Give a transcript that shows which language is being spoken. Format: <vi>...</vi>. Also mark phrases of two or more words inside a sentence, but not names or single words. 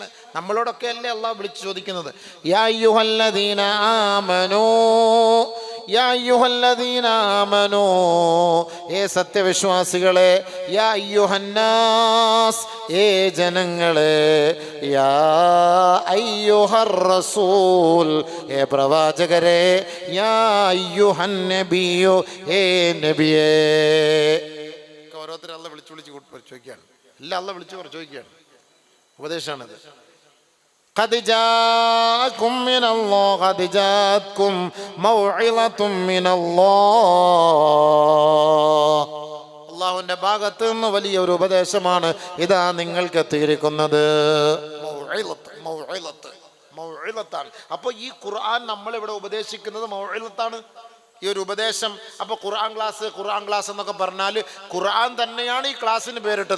<ml>നമ്മളോടൊക്കെ അല്ലേ അള്ളാഹ് വിളിച്ചു ചോദിക്കുന്നത്.</ml> <ar>يا أيها الذين آمنوا, يا أيها الذين آمنوا,</ar> <ml>ഏ സത്യവിശ്വാസികളെ,</ml> <ar>يا أيها الناس,</ar> <ml>ഏ ജനങ്ങളെ,</ml> <ar>يا أيها الرسول,</ar> <ml>ഏ പ്രവാചകരെ,</ml> <ar>يا أيها النبي,</ar> <ml>ഏ നബിയേ. ഓരോരുത്തരും അള്ള വിളിച്ചു ചോദിക്കുകയാണ്. എല്ലാം അള്ള വിളിച്ചു ചോദിക്കുകയാണ്. ഉപദേശമാണിത്.</ml> <ar>قد جاءكم من الله قد جاءتكم موعظة من الله.</ar> <ml>അള്ളാഹുവിന്റെ ഭാഗത്ത് നിന്ന് വലിയൊരു ഉപദേശമാണ് ഇതാ നിങ്ങൾക്ക് എത്തിയിരിക്കുന്നത്. മൗഇളത്താണ്. അപ്പൊ ഈ ഖുർആൻ നമ്മളിവിടെ ഉപദേശിക്കുന്നത് മൗഇളത്താണ്, ഈ ഒരു ഉപദേശം. അപ്പൊ ഖുർആൻ ക്ലാസ് എന്നൊക്കെ പറഞ്ഞാൽ ഖുർആൻ തന്നെയാണ് ഈ ക്ലാസ്സിന് പേരിട്ടത്.</ml>